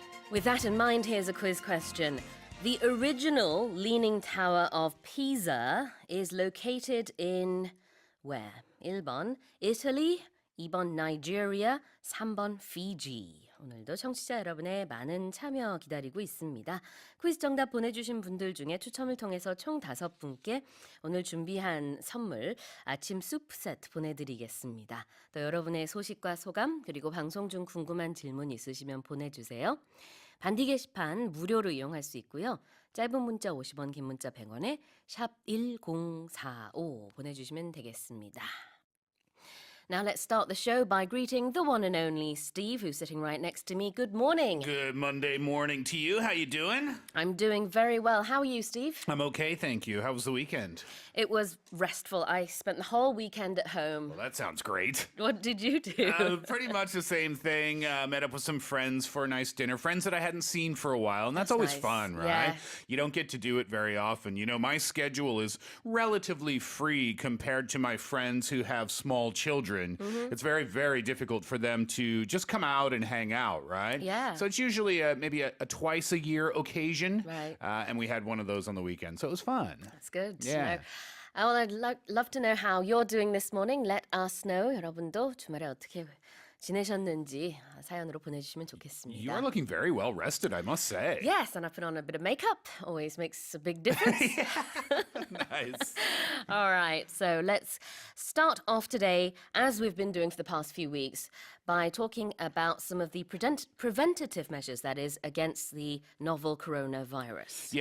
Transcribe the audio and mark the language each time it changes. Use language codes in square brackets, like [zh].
[en] With that in mind, here's a quiz question. The original Leaning Tower of Pisa is located in where? [ko] 1번 Italy, 2번 Nigeria, 3번 Fiji. 오늘도 청취자 여러분의 많은 참여 기다리고 있습니다. 퀴즈 정답 보내주신 분들 중에 추첨을 통해서 총 5분께 오늘 준비한 선물 아침 수프 세트 보내드리겠습니다. 또 여러분의 소식과 소감 그리고 방송 중 궁금한 질문 있으시면 보내주세요. 반디 게시판 무료로 이용할 수 있고요. 짧은 문자 50원, 긴 문자 100원에 샵 1045 보내주시면 되겠습니다. [en] Now let's start the show by greeting the one and only Steve, who's sitting right next to me. Good morning. Good Monday morning to you. How you doing? I'm doing very well. How are you, Steve? I'm okay, thank you. How was the weekend? It was restful. I spent the whole weekend at home. Well, that sounds great. What did you do? Pretty much the same thing. Met up with some friends for a nice dinner. Friends that I hadn't seen for a while, and that's always nice. fun, right? Yeah. You don't get to do it very often. You know, my schedule is relatively free compared to my friends who have small children. Mm-hmm. It's very, very difficult for them to just come out and hang out, right? Yeah. So it's usually maybe a twice a year occasion. Right. And we had one of those on the weekend, so it was fun. That's good. Yeah. Well, I'd love to know how you're doing this morning. Let us know. [ko] 여러분도 주말에 어떻게 지내셨는지 사연으로 보내주시면 좋겠습니다. [en] You are looking very well rested, I must say. Yes, and I put on a bit of makeup. Always makes a big difference. Nice. All right, so let's start off today, as we've been doing for the past few weeks, by talking about some of the preventative measures, that is, against the novel coronavirus.